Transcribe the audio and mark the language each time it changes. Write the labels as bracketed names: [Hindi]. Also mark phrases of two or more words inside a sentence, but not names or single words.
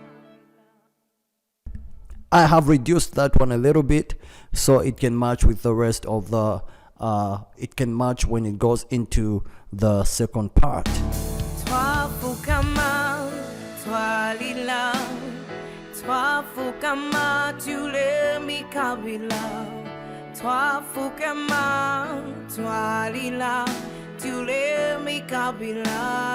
[English] I have reduced that one a little bit so it can match with the rest of the it can match when it goes into the second part. [Bemba] Twafukama twalila, twafukama tule mikabila, twafukama twalila tule mikabila,